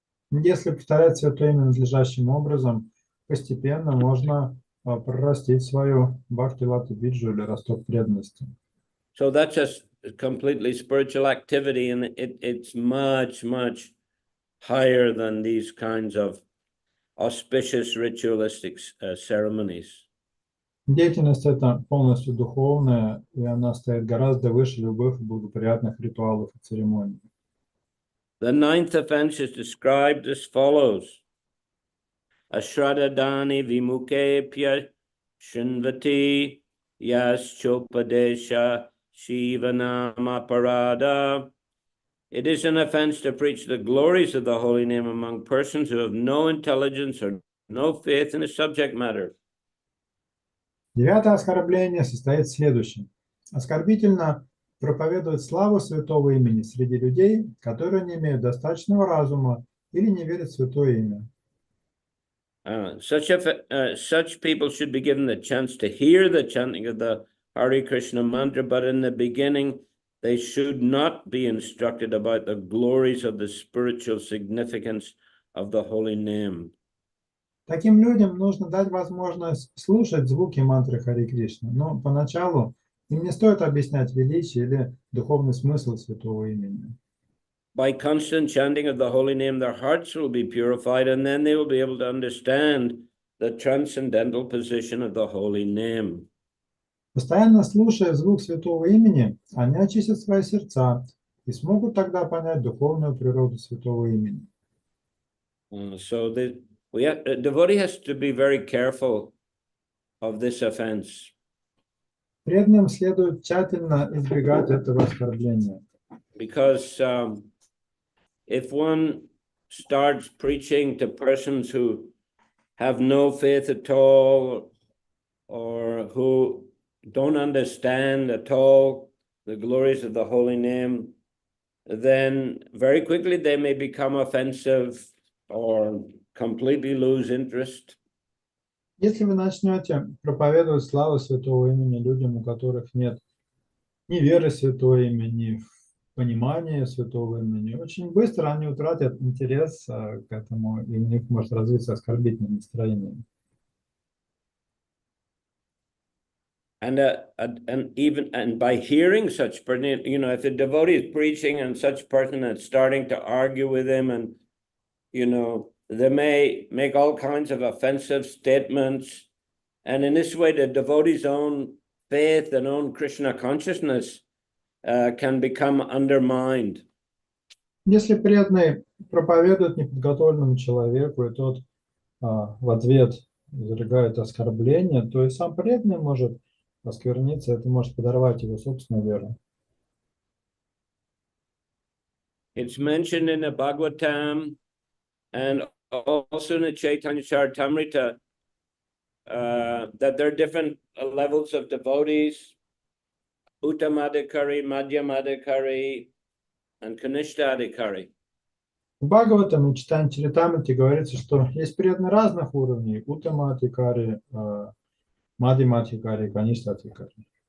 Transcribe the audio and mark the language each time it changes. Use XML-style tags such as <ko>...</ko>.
<ru>Если повторять Святое Имя надлежащим образом, постепенно можно прорастить свою бхакти-лата-биджу или росток преданности.</ru> <en>So that's a completely spiritual activity, and it's much, much higher than these kinds of auspicious ritualistic ceremonies.</en> <ru>Деятельность эта полностью духовная, и она стоит гораздо выше любых благоприятных ритуалов и церемоний.</ru> <en>The ninth offense is described as follows.</en> <sa>Ashradadani vimuke pya shinvati yas chopadesha shivanama parada.</sa> <en>It is an offense to preach the glories of the holy name among persons who have no intelligence or no faith in the subject matter.</en> <ru>Девятое оскорбление состоит в следующем. Оскорбительно проповедовать славу святого имени среди людей, которые не имеют достаточного разума или не верят в святое имя.</ru> <en>Such people should be given the chance to hear the chanting of the Hare Krishna mantra, but in the beginning, they should not be instructed about the glories of the spiritual significance of the holy name.</en> <ru>Таким людям нужно дать возможность слушать звуки мантры Харе Кришны, но поначалу им не стоит объяснять величие или духовный смысл святого имени.</ru> <en>By constant chanting of the holy name, their hearts will be purified, and then they will be able to understand the transcendental position of the holy name.</en> <ru>Постоянно слушая звук святого имени, они очистят свои сердца и смогут тогда понять духовную природу святого имени.</ru> <en>So the devotee has to be very careful of this offense.</en> <ru>Преданным следует тщательно избегать этого оскорбления.</ru> <en>Because if one starts preaching to persons who have no faith at all, or who don't understand at all the glories of the holy name, then very quickly they may become offensive or completely lose interest.</en> <ru>Если вы начнете проповедовать славу святого имени людям, у которых нет ни веры в святое имя, ни понимания святого имени, очень быстро они утратят интерес к этому, и у них может развиться оскорбительное настроение.</ru> <en>And by hearing such person, if the devotee is preaching and such person is starting to argue with him, and they may make all kinds of offensive statements, and in this way the devotee's own faith and own Krishna consciousness can become undermined.</en> <ru>Если преданный проповедует неподготовленному человеку, и тот в ответ изрыгает оскорбление, то и сам преданный может оскверниться, это может подорвать его собственную веру.</ru> <en>It's mentioned in the Bhagavatam and also in the Chaitanya Charitamrita that there are different levels of devotees: Uttamadhikari, Madhyamadhikari, and Kanishthadhikari.</en> <ru>В Бхагаватам и Чайтанья Чаритамрите говорится, что есть преданные разных уровней: Уттамадхикари, Мадхьямадхикари, Каништхадхикари.</ru>